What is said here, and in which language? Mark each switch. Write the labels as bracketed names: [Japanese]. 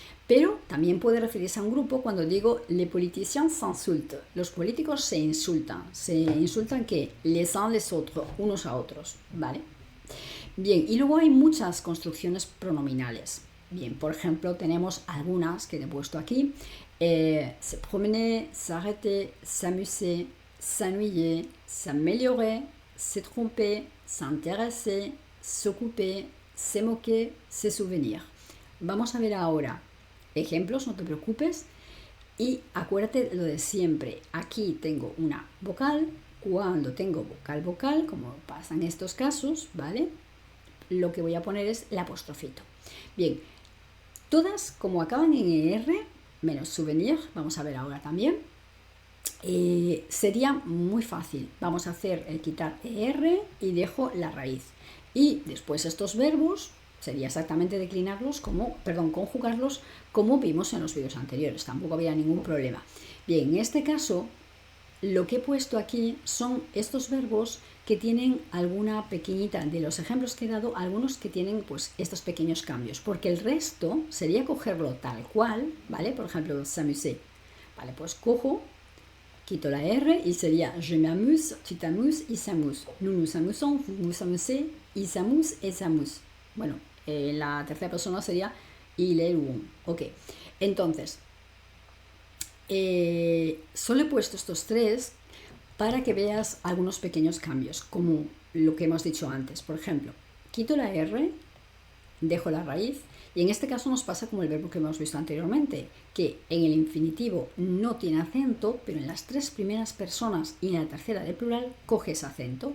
[Spanish] Pero también puede referirse a un grupo cuando digo [French] les politiciens s'insultent. [Spanish] Los políticos se insultan que [French] les uns les autres, [Spanish] unos a otros, ¿vale? Bien, y luego hay muchas construcciones pronominales. Bien, por ejemplo, tenemos algunas que te he puesto aquí. [French] Se promener, s'arrêter, s'amuser, s'ennuyer, s'améliorer, se tromper, s'intéresser, s'occuper, se moquer, se souvenir. [Spanish] Vamos a ver ahora ejemplos, no te preocupes. Y acuérdate lo de siempre. Aquí tengo una vocal. Cuando tengo vocal, como pasa en estos casos, ¿vale? Lo que voy a poner es el apostrofito. Bien, todas como acaban en ER, menos souvenir, vamos a ver ahora también, sería muy fácil. Vamos a hacer el quitar ER y dejo la raíz. Y después estos verbos sería exactamente conjugarlos como vimos en los vídeos anteriores. Tampoco había ningún problema. Bien, en este caso, lo que he puesto aquí son estos verbos que tienen alguna pequeñita, de los ejemplos que he dado, algunos que tienen pues estos pequeños cambios, porque el resto sería cogerlo tal cual, ¿vale? Por ejemplo, s'amuser, ¿vale? Pues cojo, quito la R y sería [French] je m'amuse, tu t'amuses, il s'amuse. Nous nous amusons, vous vous amusez, il s'amuse, elle s'amuse. [Spanish] Bueno, la tercera persona sería il, elle, on. Ok, entonces, solo he puesto estos tres para que veas algunos pequeños cambios, como lo que hemos dicho antes. Por ejemplo, quito la R, dejo la raíz, y en este caso nos pasa como el verbo que hemos visto anteriormente, que en el infinitivo no tiene acento, pero en las tres primeras personas y en la tercera del plural coge ese acento.